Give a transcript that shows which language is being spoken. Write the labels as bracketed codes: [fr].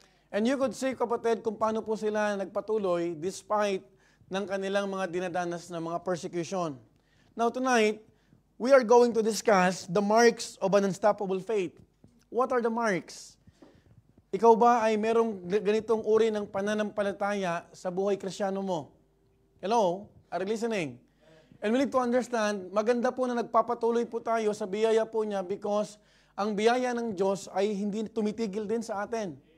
[en] And you could see [tl] kapatid kung paano po sila nagpatuloy despite ng kanilang mga dinadanas na mga persecution. [en] Now tonight, we are going to discuss the marks of an unstoppable faith. What are the marks? [tl] Ikaw ba ay merong ganitong uri ng pananampalataya sa buhay Kristiyano mo? [en] Hello? Are you listening? And we need to understand, [tl] maganda po na nagpapatuloy po tayo sa biyaya po niya because ang biyaya ng Diyos ay hindi tumitigil din sa atin.